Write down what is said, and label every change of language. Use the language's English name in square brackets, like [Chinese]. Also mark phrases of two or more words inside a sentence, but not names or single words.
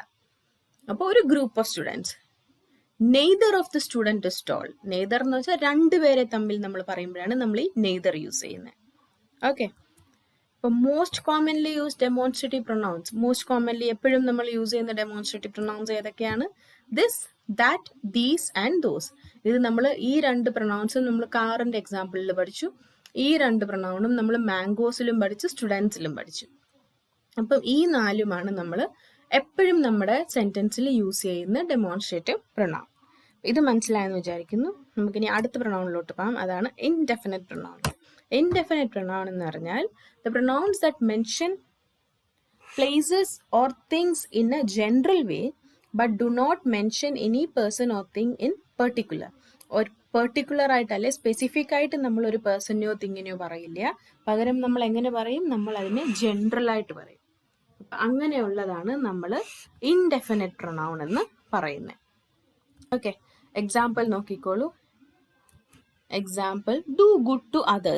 [Malayalam] അപ്പോൾ ഒരു [English] group of students. neither of the student is tall, [Malayalam] നെയ്തർ എന്ന് വെച്ചാൽ 2 പേരെ തമ്മിൽ നമ്മൾ പറയുമ്പോഴാണ് നമ്മൾ ഈ നെയ്തർ യൂസ് ചെയ്യുന്നത്. [English] ഓക്കെ, ഇപ്പൊ most commonly use demonstrative pronouns. most commonly [Malayalam] എപ്പോഴും നമ്മൾ യൂസ് ചെയ്യുന്ന [English] demonstrative pronouns [Malayalam] ഏതൊക്കെയാണ്? [English] this, that, these and those. [Malayalam] ഇത് നമ്മൾ ഈ 2 പ്രൊനൗൺസും നമ്മൾ കാറിന്റെ എക്സാമ്പിളിൽ പഠിച്ചു. ഈ 2 പ്രൊനൗണും നമ്മൾ മാംഗോസിലും പഠിച്ചു, സ്റ്റുഡൻസിലും പഠിച്ചു. അപ്പം ഈ 4ഉമാണ് നമ്മൾ എപ്പോഴും നമ്മുടെ സെന്റൻസിൽ യൂസ് ചെയ്യുന്ന [English] demonstrative pronoun. [Malayalam] ഇത് മനസ്സിലായെന്ന് വിചാരിക്കുന്നു. നമുക്കിനി അടുത്ത പ്രൊനൗണിലോട്ട് പോകാം. അതാണ് [English] indefinite pronoun. Indefinite pronoun [Malayalam] എന്ന് പറഞ്ഞാൽ [English] the pronouns that mention places or things in a general way but do not mention any person or thing in particular. [Malayalam] ഒരു പെർട്ടിക്കുലർ ആയിട്ടല്ലേ, സ്പെസിഫിക് ആയിട്ട് നമ്മൾ ഒരു പേഴ്സണെയോ തിങ്ങിനെയോ പറയില്ല. പകരം നമ്മൾ എങ്ങനെ പറയും? നമ്മൾ അതിനെ ജനറൽ ആയിട്ട് പറയും. അങ്ങനെയുള്ളതാണ് നമ്മൾ [English] indefinite pronoun [Malayalam] എന്ന് പറയുന്നത്. ഓക്കെ, എക്സാമ്പിൾ നോക്കിക്കോളൂ. എക്സാമ്പിൾ, [English] do good to others.